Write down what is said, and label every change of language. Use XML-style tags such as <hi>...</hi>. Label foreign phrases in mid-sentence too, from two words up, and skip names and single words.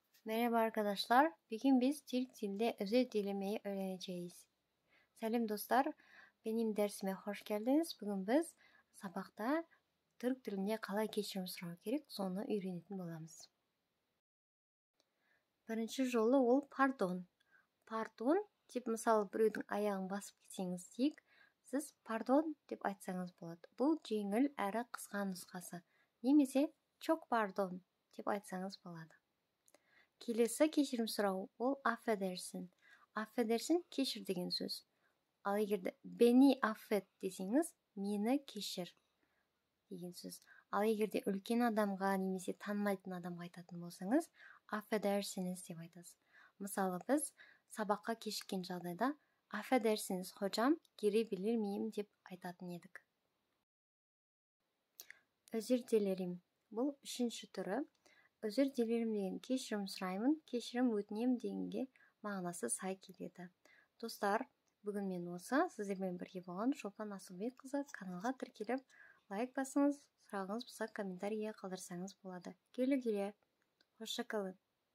<tr>Merhaba arkadaşlar. Bugün biz Türk dilde özür dilemeyi öğreneceğiz. Selam dostlar. Benim dersime hoş geldiniz. Bugün biz sabahta Türk dilinde</tr> <kk>қалай кешірім сұрау керек, соны үйренетін боламыз. Бірінші жолы ол pardon. Pardon деп мысалы біреудің аяғын басып кетсеңіз дейік, сіз pardon деп айтсаңыз болады. Бұл жеңіл әрі қысқа нұсқасы. Немесе</kk> <tr>çok pardon</tr> <kk>деп айтсаңыз болады. Келесі кешірім сұрау ол affedersin. Affedersin кешір деген сөз. Ал егерде</kk> <tr>beni affet</tr> <kk>десеңіз, мені кешір деген сөз. Ал егерде үлкен адамға немесе танымайтын адамға айтатын болсаңыз, affedersiniz деп айтасыз. Мысалы біз сабаққа кешіккен жағдайда</kk> <tr>affedersiniz hocam, gelebilir miyim</tr> <kk>деп айтатын едік.</kk> <tr>Özür dilerim.</tr> <kk>Бұл үшінші түрі.</kk> <tr>Özür dilerim</tr> <kk>деген кешірім сұраймын, кешірім өтінем дегенге мағынасы сай келеді. Достар, бүгін мен осы сіздермен бірге болған Шолпан Асылбекқызы. Каналға тіркеліп, лайк басыңыз, сұрағыңыз болса комментарийге қалдырсаңыз болады. Келе-келе.</kk> <tr>Hoşça kalın.</tr>